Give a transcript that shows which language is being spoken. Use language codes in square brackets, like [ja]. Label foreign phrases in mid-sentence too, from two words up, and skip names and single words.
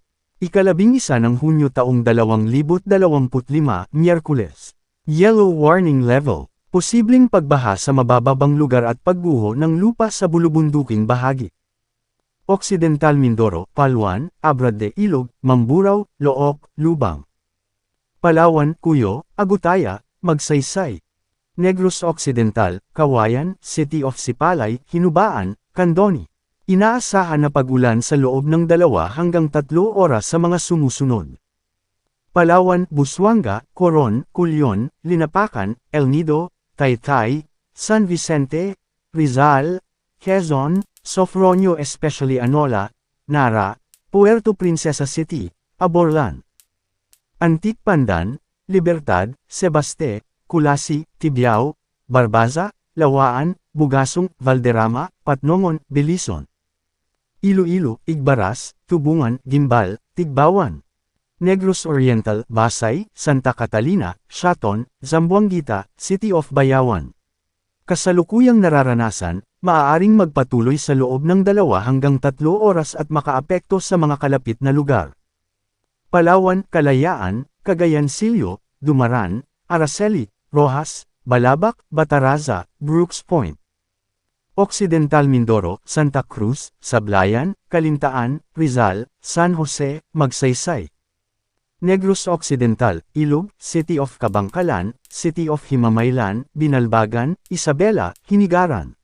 [tl] Ika-11 ng Hunyo taong 2025, Miyerkules. [en] Yellow warning level. [tl] Posibleng pagbaha sa mabababang lugar at pagguho ng lupa sa bulubunduking bahagi. Occidental Mindoro, Palwan, Abrad de Ilog, Mamburao, Look, Lubang. Palawan, Cuyo, Agutaya, Magsaysay. Negros Occidental, Kawayan, City of Sipalay, Hinubaan, Candoni. Inaasahan na pag-ulan sa loob ng 2 hanggang 3 oras sa mga sumusunod. Palawan, Busuanga, Coron, Culion, Linapacan, El Nido, Taytay, San Vicente, Rizal, Quezon, Sofronio especially Anola, Nara, Puerto Princesa City, Aborlan. Antique Pandan, Libertad, Sebaste, Kulasi, Tibiao, Barbaza, Lawaan, Bugasong, Valderrama, Patnongon, Belison. Iloilo, Igbaras, Tubungan, Gimbal, Tigbawan. Negros Oriental, Basay, Santa Catalina, Shaton, Zamboanguita, City of Bayawan. Kasalukuyang nararanasan, maaaring magpatuloy sa loob ng 2 hanggang 3 oras at makaapekto sa mga kalapit na lugar. Palawan, Kalayaan, Cagayan Silio, Dumaran, Araceli, Rojas, Balabac, Bataraza, Brooks Point. Occidental Mindoro, Santa Cruz, Sablayan, Calintaan, Rizal, San Jose, Magsaysay. Negros Occidental, Ilog, City of Kabangkalan, City of Himamaylan, Binalbagan, Isabela, Hinigaran.